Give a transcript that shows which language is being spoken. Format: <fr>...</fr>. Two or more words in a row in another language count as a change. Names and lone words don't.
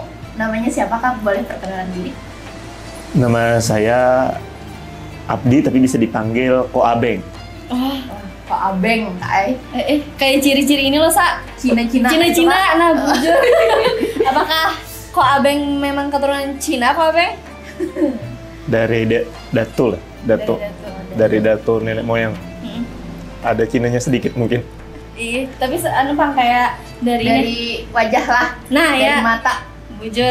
<id>Namanya siapa Kak? Boleh perkenalan diri? Nama saya Abdi tapi bisa dipanggil Ko Abeng. Oh, Kak Abeng, Kak. kayak ciri-ciri ini loh, Sa. Cina-Cina. Nah jujur. Apakah Ko Abeng memang keturunan Cina, Ko Abeng? Dari Datu lah, Datu. Dari Datu nenek moyang. Ada Cinanya sedikit mungkin. Iya, tapi Pang kayak Dari wajah lah. Nah, dari ya. mata. Bujur.</id>